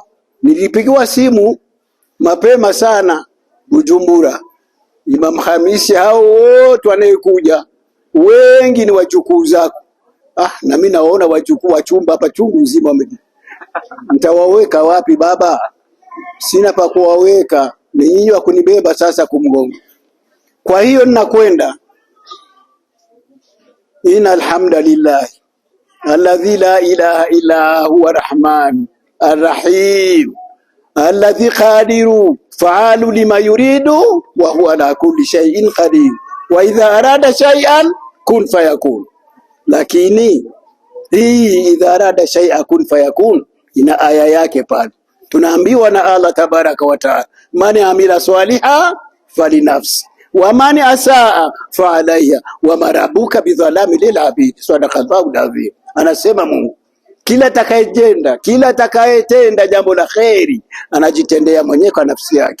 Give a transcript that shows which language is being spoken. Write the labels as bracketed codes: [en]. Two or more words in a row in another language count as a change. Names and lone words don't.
[sw] Nilipigiwa simu mapema sana Bujumbura, Imam Hamisi, hao wote wanayekuja wengi ni wajukuu zako. Na mimi naona wajukuu wa chumba hapa chungu nzima, mtawaweka wapi baba? Sina pa kuwaweka, ni nyinyi wa kunibeba sasa kumgongo. Kwa hiyo ninakwenda, [ar] إن الحمد لله الذي لا إله إلا هو الرحمن الرحيم الذي قادر فعال لما يريد وهو على كل شيء قدير وإذا أراد شيئا كن فيكون. [sw] Lakini hii [ar] إذا أراد شيئا كن فيكون [sw] ina aya yake pale. Tunaambiwa na [ar] الله تبارك وتعالى, من عمل صالحا فلنفسه ومن أساء فعليها وما ربك بظلام للعبيد. صدق الله العظيم. [sw] Anasema Mungu, kila atakayetenda jambo la kheri anajitendea mwenyewe kwa nafsi yake.